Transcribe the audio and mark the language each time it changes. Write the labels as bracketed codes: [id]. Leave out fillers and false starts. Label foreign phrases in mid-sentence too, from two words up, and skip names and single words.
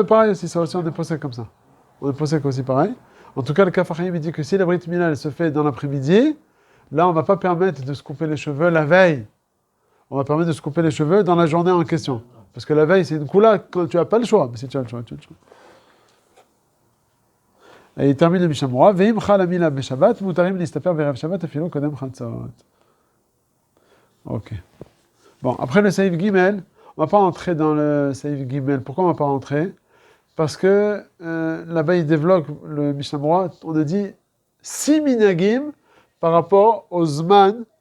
[fr] Ouais, pareil aussi, ça aussi, on est posé comme ça. On est posé aussi pareil. En tout cas, le Kafarim, il dit que si la Brit Mila, elle se fait dans l'après-midi, là, on ne va pas permettre de se couper les cheveux la veille. On va permettre de se couper les cheveux dans la journée en question. Parce que la veille, c'est une coula quand tu n'as pas le choix. Mais si tu as le choix, tu as le choix. Et il termine le Mishnah Berurah. [he] ואם חל המילה בשבת, מותרים להסתפר בערב שבת, אפילו קודם חצות. [fr] Ok. Bon, après le Saïf Gimel, on ne va pas entrer dans le Saïf Gimel. Pourquoi on ne va pas entrer? Parce que là-bas, il développe le Mishnah Berurah. On a dit 6 minagim par rapport au Zman de Tisporet.